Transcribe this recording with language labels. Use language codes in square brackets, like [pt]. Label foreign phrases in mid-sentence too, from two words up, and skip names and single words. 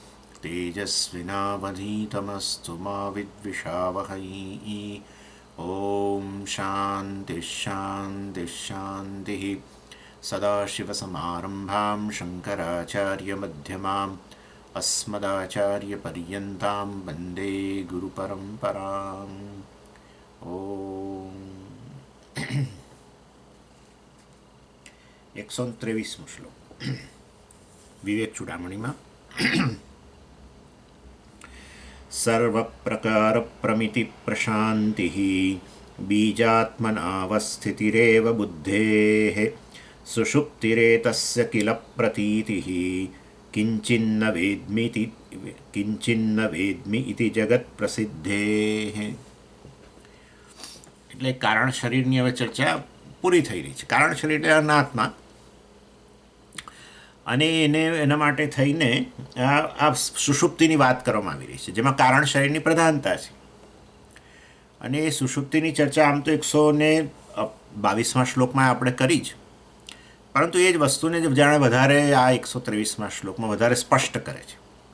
[sa] तेजस्विनावधीतमस्तु मा विद्विषावहै ॐ शान्तिः शान्तिः शान्तिः सदाशिवसमारम्भां शङ्कराचार्यमध्यमाम् अस्मदाचार्यपर्यन्तां वन्दे गुरुपरम्पराम् ॐ [gu] 123 શ્લોક વિવેક ચૂડામણીમાં [sa] सर्वप्रकारप्रमितिप्रशान्तिः बीजात्मनावस्थितिरेव बुद्धेः सुषुप्तिरेतस्य किल प्रतीतिः किञ्चिन्न वेद्मि इति जगत्प्रसिद्धेः. [gu] એટલે કારણ શરીરની હવે ચર્ચા પૂરી થઈ રહી છે. કારણ શરીર એટલે અનાત્મા, અને એના માટે થઈને આ સુષુપ્તિની વાત કરવામાં આવી રહી છે, જેમાં કારણ શરીરની પ્રધાનતા છે. અને એ સુષુપ્તિની ચર્ચા આમ તો 122મા શ્લોકમાં આપણે કરી જ, પરંતુ એ જ વસ્તુને જાણે વધારે આ 123મા શ્લોકમાં વધારે સ્પષ્ટ કરે છે.